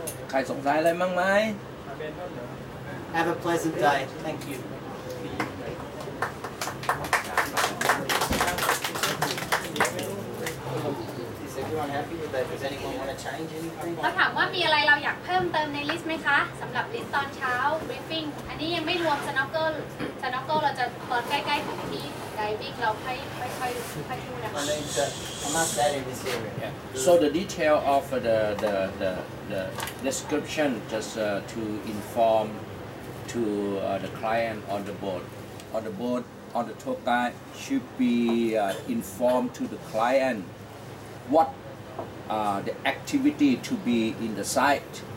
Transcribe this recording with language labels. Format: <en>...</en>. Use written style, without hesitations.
<th>ใครสงสัยอะไรบ้างไหม</th> <en>Have a pleasant day. Thank you. Is everyone happy with that? Does anyone want to change anything?</en> <th>เราถามว่ามีอะไรเราอยากเพิ่มเติมในลิสต์ไหมคะสำหรับลิสต์ตอนเช้า briefing อันนี้ยังไม่รวม snorkel เราจะตอนใกล้ๆถึงที่ diving เราค่อยพูดนะคะ</th> <en>I must add in this area. So the detail of the description just to inform to the client on the boat. On the tour guide should be informed to the client what the activity to be in the site.</en>